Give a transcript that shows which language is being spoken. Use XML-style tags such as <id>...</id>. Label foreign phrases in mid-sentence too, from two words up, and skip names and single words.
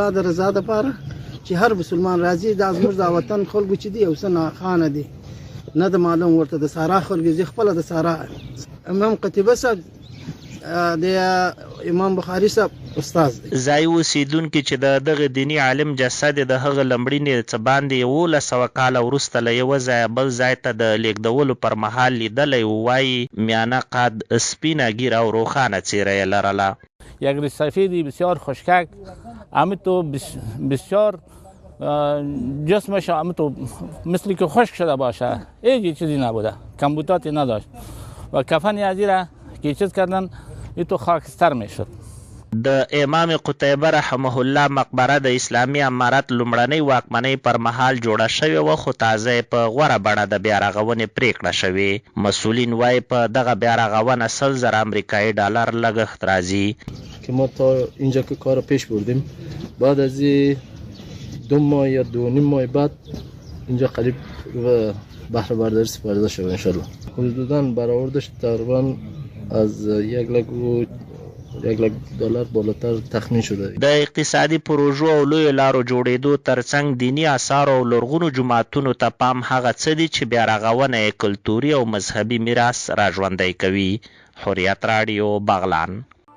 <ps>دا د رضا دپاره چې هر مسلمان راځي، دا زموږ د وطن خلکو چې دي یو څه ناخانه دي، نه د معلوم ورته د سارا خلکو زه خپله د سارا امام قتیبه صاحب د امام بخاري صاحب استاد دی. ځای اوسېدونکي چې د دغه دیني عالم جسد د هغه لمړینې څه باندې 1100 کاله وروسته له یوه ځایه بل ځای ته د لیږدولو پر مهال لیدلی و، وایي میانه قد، سپینه ږیره او روښانه څیره یې لرله.</ps> <fa>یک ریش سفیدی بسیار خشکک، همه تو بسیار جسمش همه تو مثل که خشک شده باشه، هیچ چیزی نبوده، کمبوتاتی نداشت و کفن یزیره که چیز کردن ای تو خاکستر میشد.</fa> <ps>د امام قتیبه</ps> <ar>رحمه الله</ar> <ps>مقبره د اسلامي امارت لومړنۍ واکمنۍ پر مهال جوړه شوې وه، خو تازه په غوره بڼه د بیا رغونې پریکړه شوې. مسئولین وایي په دغه بیا رغونه 100,000 امریکایي ډالر لګښت راځي.</ps> <fa>که ما تا اینجا که کار پیش بردیم، بعد از 2 ماه یا 2.5 ماه بعد اینجا قریب بهره برداری سپارده شد انشالله. حدوداً برآوردش تقریبا از 1 لک دلار بالاتر تخمین شده.</fa> <ps>د اقتصادي پروژو او لویو لارو جوړېدو ترڅنګ دینی آثارو او لرغونو جوماتونو ته پام هغه څه دي چې بیا رغونه یې کلتوري او مذهبي میراث را ژوندی کوي. حریت راډیو، بغلان.</ps>